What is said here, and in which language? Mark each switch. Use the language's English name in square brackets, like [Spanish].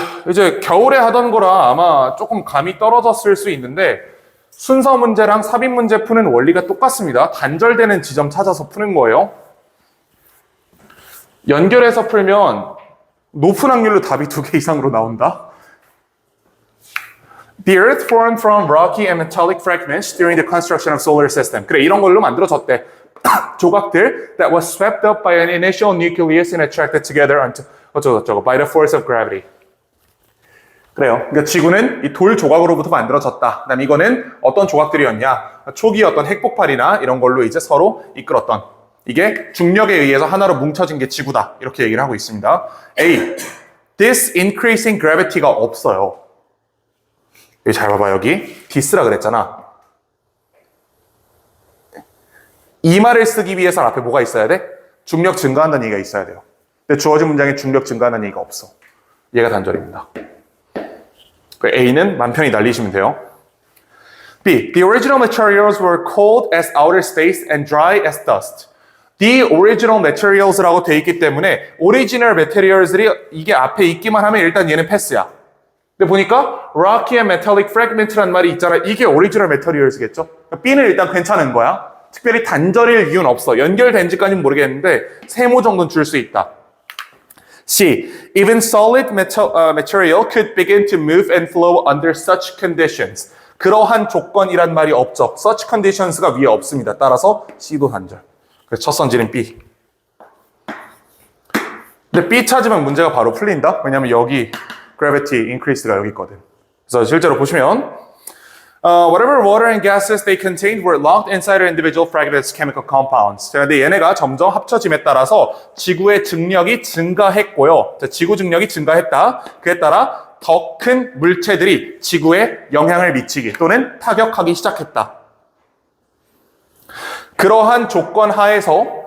[Korean] 이제 겨울에 하던 거라 아마 조금 감이 떨어졌을 수 있는데 순서 문제랑 삽입 문제 푸는 원리가 똑같습니다. 단절되는 지점 찾아서 푸는 거예요. 연결해서 풀면 높은 확률로 답이 2개 이상으로 나온다. [English] The Earth formed from rocky and metallic fragments during the construction of solar system. [Korean] 그래, 이런 걸로 만들어졌대. 조각들 [English] that was swept up by an initial nucleus and attracted together [Korean] 어쩌고저쩌고 [English] by the force of gravity. [Korean] 그래요. 그러니까 지구는 이 돌 조각으로부터 만들어졌다. 그다음 이거는 어떤 조각들이었냐? 초기 어떤 핵폭발이나 이런 걸로 이제 서로 이끌었던. 이게 중력에 의해서 하나로 뭉쳐진 게 지구다. 이렇게 얘기를 하고 있습니다. A. [English] This increasing gravity [Korean] 가 없어요. 여기 잘 봐봐, 여기. this라 그랬잖아. 이 말을 쓰기 위해서는 앞에 뭐가 있어야 돼? 중력 증가한다는 얘기가 있어야 돼요. 근데 주어진 문장에 중력 증가한다는 얘기가 없어. 얘가 단절입니다. A는 맘 편히 날리시면 돼요. B. [English] The original materials were cold as outer space and dry as dust. [Korean] The original materials라고 돼 있기 때문에 original materials들이 이게 앞에 있기만 하면 일단 얘는 패스야. 근데 보니까 rocky and metallic fragment라는 말이 있잖아. 이게 original materials겠죠? B는 일단 괜찮은 거야. 특별히 단절일 이유는 없어. 연결된지까지는 모르겠는데 세모 정도는 줄 수 있다. C. [English] Even solid material could begin to move and flow under such conditions. [Korean] 그러한 조건이란 말이 없죠. Such conditions가 위에 없습니다. 따라서 C도 단절. 그래서 첫 선지는 B. 근데 B 찾으면 문제가 바로 풀린다. 왜냐면 여기 gravity increase가 여기 있거든. 그래서 실제로 보시면 [English] whatever water and gases they contained were locked inside their individual fragmented chemical compounds. [Korean] 자, 근데 얘네가 점점 합쳐짐에 따라서 지구의 증력이 증가했고요. 자, 지구 증력이 증가했다. 그에 따라 더 큰 물체들이 지구에 영향을 미치기 또는 타격하기 시작했다. 그러한 조건 하에서